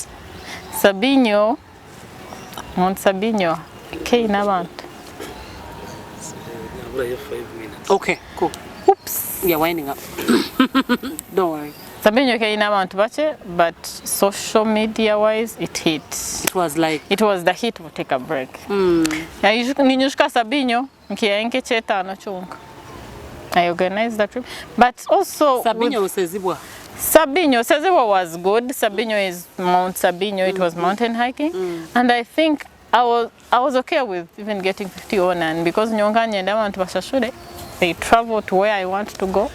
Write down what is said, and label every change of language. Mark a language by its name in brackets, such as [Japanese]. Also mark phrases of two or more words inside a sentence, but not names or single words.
[English] Sabinyo, Mount Sabinyo, came about. Okay, cool. Oops. You're winding up. Don't worry. Sabinyo came about, but social media wise, it hit. It was like... It was the hit for Take a Break. Ninyushka Sabinyo, nkiyaenke cheta anachunga. I organized that trip. But also... Sabinyo or Sezibwa? Sezibwa was good. Sabinyo is Mount Sabinyo. It was mountain hiking. And I think I was okay with even getting 50 on, and because Nyonganya and I want to Bashashure, they travel to where I want to go,